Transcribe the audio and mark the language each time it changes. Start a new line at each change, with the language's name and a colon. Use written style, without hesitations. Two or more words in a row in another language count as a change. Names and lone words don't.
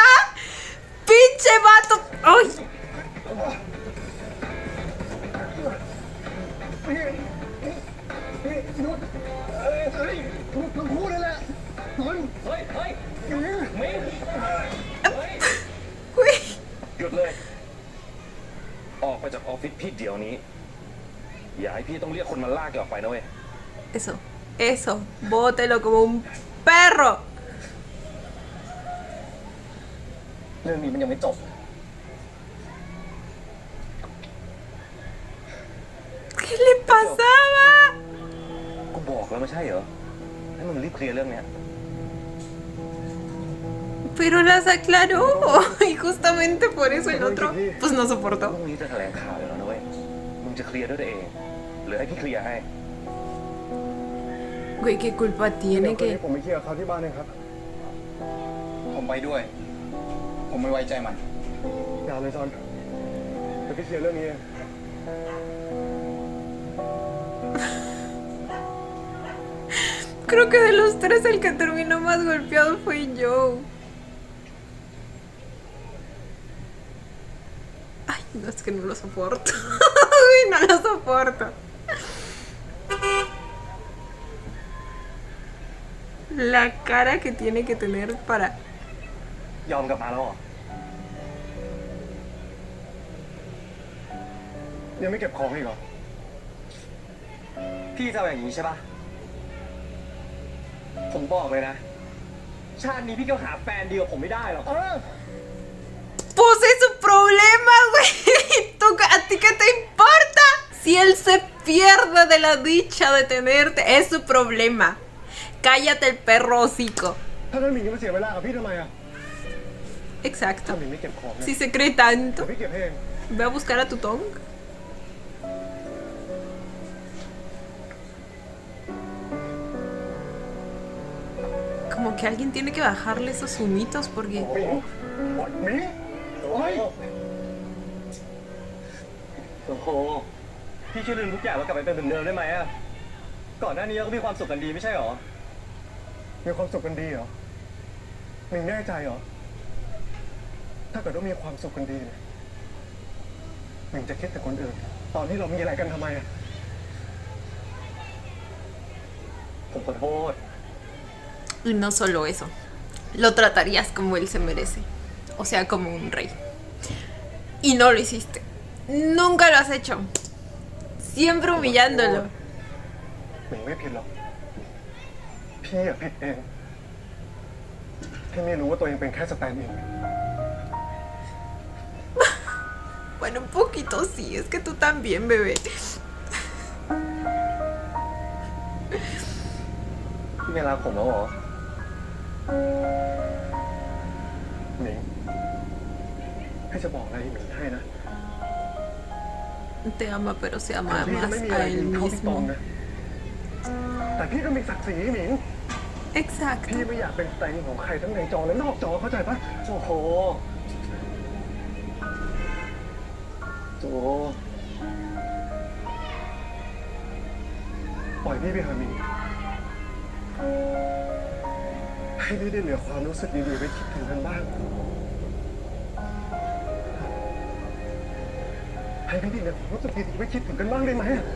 Spanish: ¡Pinche vato! ¡Ay! Güey.
Thai: หยุดเลย ออกไปจากออฟฟิศพี่เดี๋ยวนี้ อย่าให้พี่ต้องเรียกคนมาลากแกออกไปนะเว้ย
Spanish: Eso. Bótelo como un perro.
Thai: เรื่องนี้มันยังไม่จบ
Spanish: ¿Qué le pasaba?
Thai: กูบอกแล้วไม่ใช่เหรอ ให้มึงรีบเคลียร์เรื่องเนี้ย
Spanish: Pero las aclaró. Y justamente por eso el otro, pues no พ soportó.
Thai: รุ่งนี้จะแถลงข่าวแล้วนะเว้ย มึงจะเคลียร์ด้วยตัวเอง หรือให้พี่เคลียร์ให้
Spanish: Güey, ¿qué culpa
Thai: เดี๋ยว
Spanish: tiene
Thai: คืนนี้
Spanish: que...?
Thai: ผมไปเคลียร์กับเขาที่บ้านเองครับ ผมไปด้วย ผมไม่ไว้ใจมัน อย่าเลยจอนเดี๋ยวพี่เคลียร์เรื่องนี้เอง
Spanish: Creo que de los tres el que terminó más golpeado fue Joe. Ay, no, es que no lo soporto. Uy, no lo soporto. La cara que tiene que tener para...
Thai: ยอมกลับมาแล้วเหรอ ยังไม่เก็บของอีกเหรอ พี่จะเอาอย่างนี้ใช่ปะ ผมบอกเลยนะ ชาตินี้พี่ก็หาแฟนดีกว่าผมไม่ได้หรอก
Spanish: Pues es su problema, güey. ¿A ti qué te importa? Si él se pierde de la dicha de tenerte, es su problema. Cállate el perro hocico.
Thai: ถ้างั้นหมิงจะมาเสียเวลากับพี่ทำไมอ่ะ ถ้า
Spanish: Exacto.
Thai: หมิงไม่เก็บของเนี่ย
Spanish: Si se cree
Thai: เดี๋ยว
Spanish: tanto,
Thai: พี่เก็บเอง
Spanish: ve a buscar a tu Tong. Como que alguien tiene que bajarle esos humitos porque...
Thai: หมิงหมิงโอ้ย โอ้โห พี่ช่วยลืมทุกอย่างแล้วกลับไปเป็นเหมือนเดิมได้ไหมอะก่อนหน้านี้เราก็มีความสุขกันดีไม่ใช่หรอ มีความสุขกันดีเหรอหมิงแน่ใจเหรอ ถ้าเกิดว่ามีความสุขกันดีเนี่ยหมิงจะคิดแต่คนอื่น ตอนที่เรามีอะไรกันทำไมอ่ะ ผมขอโทษ
Spanish: Y no solo eso, lo tratarías como él se merece, o sea, como un rey. Y no lo hiciste. Nunca lo has hecho. Siempre humillándolo.
Thai: หมิงไม่ผิดหรอก พี่อะผิดเองที่ไม่รู้ว่าตัวเองเป็นแค่สแตนด์อิน
Spanish: Bueno, un poquito sí, es que tú también, bebé.
Thai: พี่ไม่รักผมแล้วเหรอ หมิงพี่จะบอกอะไรหมิงให้นะ
Spanish: Te ama, pero se ama
Thai: พี่จะ
Spanish: más
Thai: ไม่มีอะไร
Spanish: a
Thai: ดี
Spanish: él
Thai: เท่าพี่ตอง
Spanish: mismo.
Thai: นะ แต่พี่ก็มีศักดิ์ศรีหมิง
Spanish: Exacto.
Thai: พี่ไม่อยากเป็นสแตนด์ของใครทั้งในจอและนอกจอเข้าใจปะ โอ้โหโจ ปล่อยพี่ไปเถอะหมิงให้พี่ได้เหลือความรู้สึกดีๆไว้คิดถึงกันบ้าง ให้พี่ได้เหลือความรู้สึกดีๆไว้คิดถึงกันบ้างได้ไหม